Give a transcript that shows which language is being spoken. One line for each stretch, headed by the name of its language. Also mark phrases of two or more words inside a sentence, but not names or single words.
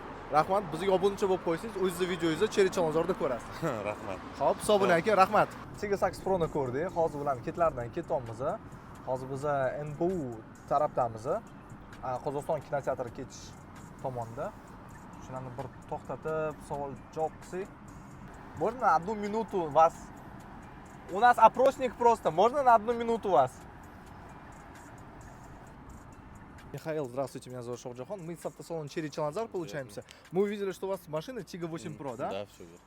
Uzbek: Rahmat, bizga obunachi bo'lib qo'ysangiz, o'zingizni videoyingizni Cheri Chilonzorda ko'rasiz. Rahmat. Xo'p, hisob bilan aka, rahmat. CG8 Pro'ni ko'rdik. Hozir ularning ketlardan ketyapmiz. Hozir biz NBU tarafdamiz. Qozog'iston kinoteatri ketish tomonda. Shularni bir to'xtatib, savol-javob qilsak.
Russian: Можно на 1 минуту вас? У нас опросник просто. Можно на 1 минуту вас? Михаил, здравствуйте, меня зовут Шовджахон. Мы с автосалона Cheri Chilonzor получаемся. Мы увидели, что у вас машина Tiggo 8 Pro, да? Да, все верно.